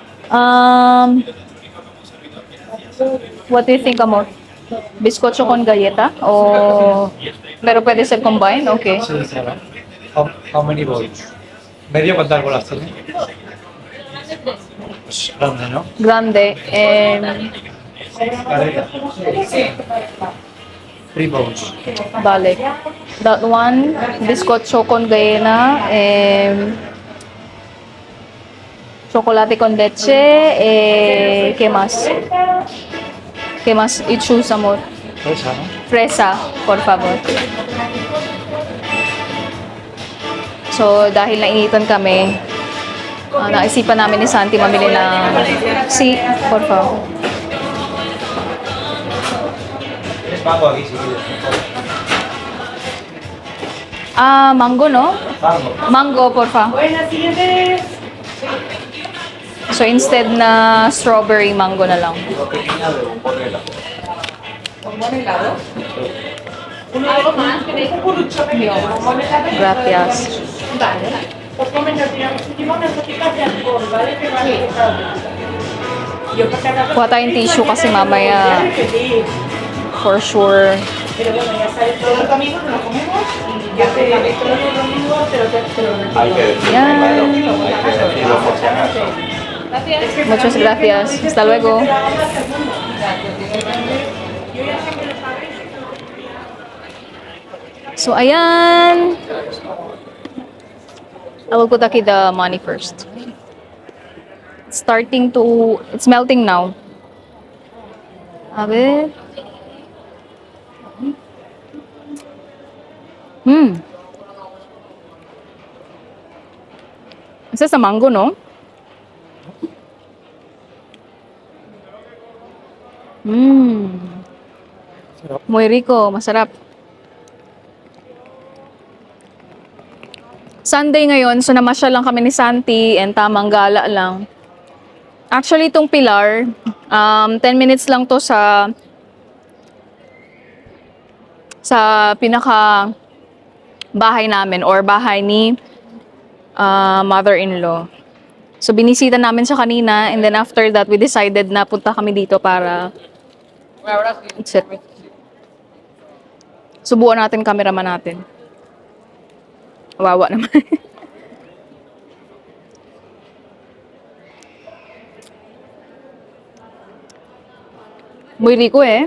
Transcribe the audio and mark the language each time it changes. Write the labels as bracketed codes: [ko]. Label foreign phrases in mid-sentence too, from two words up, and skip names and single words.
[en] Um, what do you think, [es] Amor? Bizcocho con galleta? O... Pero pwede ser combine? Okay. Sí, claro. [en] How many bowls? [es] ¿Medio cuántas bolas tiene? Pues grande, ¿no? Grande. Vale. [en] Three bowls. [es] Vale. [en] That one, [es] bizcocho con galleta, chocolate con leche, ¿qué más? ¿Qué más? Y choose, amor. Esa, ¿no? Fresa, por favor. [tl] So, dahil nainitan kami, naisipan namin ni Santi mamili ng... [es] Sí, por favor. Tienes mango aquí si quieres. Mango, no? Mango. Mango, por favor. [tl] So, instead na strawberry, mango na lang. [es] Una pequeña de bombón helado. Gracias. [tl] Kuha tayong tissue kasi mamaya [en] for sure. [es] Hay que decirlo, [tl] Yan. [es] hay que decirlo por si acaso. Muchas gracias. Hasta luego. [tl] So, ayan. [en] I will put aquí the money first. It's melting now. [es] A ver. [tl] Isa sa mango, no? [es] Muy rico, [tl] masarap. Sunday ngayon, so namasyal lang kami ni Santi and tamang gala lang. Actually, itong Pilar, 10 minutes lang to sa pinaka bahay namin or bahay ni mother-in-law. So, binisita namin siya kanina [en] and then after that, we decided [tl] na punta kami dito para subuan natin cameraman natin. Wawa naman. [es] Muy rico eh.